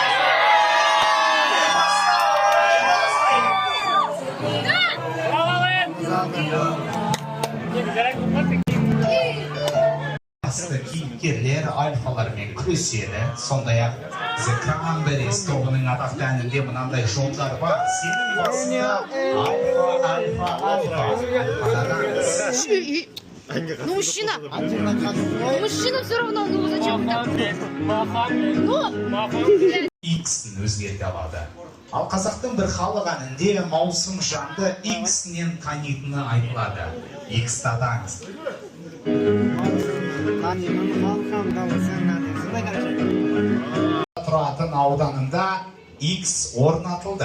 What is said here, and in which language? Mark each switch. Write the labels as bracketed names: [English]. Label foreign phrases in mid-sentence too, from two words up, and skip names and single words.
[Kazakh] Басты кейіпкерлер альфалармен күреседі. Сондай-ақ The Cranberries тобының атақты әнінде мынандай жолдар бар. Сенің басында альфа. [Russian] Ну, мужчина. Мужчина все равно, ну зачем так? Ну, [Kazakh] X-ін өзгерте алады. Ал қазақтың бір халық әнінде маусым жанды X-нен танитыны айтылады. X-ті атаңыз. Тұратын ауданында X орнатылды.